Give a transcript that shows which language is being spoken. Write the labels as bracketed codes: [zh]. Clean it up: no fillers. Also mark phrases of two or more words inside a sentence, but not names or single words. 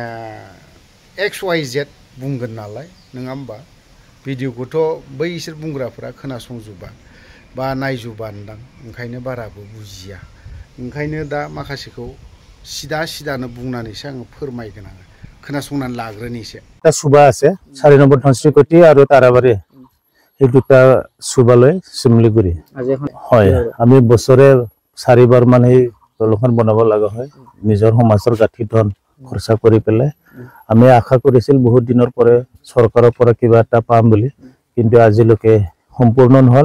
[brx] XYZ बुंगोन नालाय नङा होमबा, भिडिअखौथ' बैसोर बुंग्राफोरा खोनासंजोबा बा नायजोबानदां, ओंखायनो बाराबो बुजिया, ओंखायनो दा माखासेखौ सिदानो बुंनानैसो आङो फोरमायगोन, आङो खोनासंनानै लाग्रोनिसै। [as] दा सुबा আছে 4 নম্বৰ ধনশ্ৰীকোটি আৰু তাৰাবাৰী, এই দুটা সুবালৈ শিমলিগুৰি হয়। আমি বছৰে 4 বাৰ মান এই দলংখন বনাব লগা হয়, নিজৰ সমাজৰ গাঁঠি ধন খৰচা কৰি পেলাই। আমি আশা কৰিছিল বহুত দিনৰ পৰা চৰকাৰৰ পৰা কিবা এটা পাম বুলি, কিন্তু আজিলৈকে সম্পূৰ্ণ নহল।